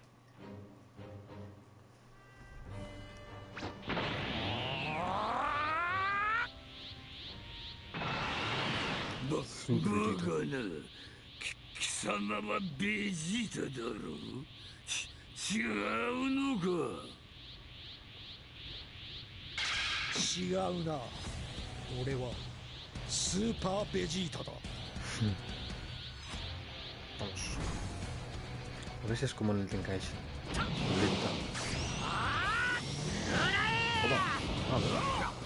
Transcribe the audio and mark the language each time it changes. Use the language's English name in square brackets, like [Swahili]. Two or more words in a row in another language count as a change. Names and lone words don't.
[Japanese] バカな。貴様はベジータだろう。違うのか。違うな。俺はスーパーベジータだ。 [Spanish] Vamos. A ver si es como en el Tenkaichi. Lenta. Toma. A ver.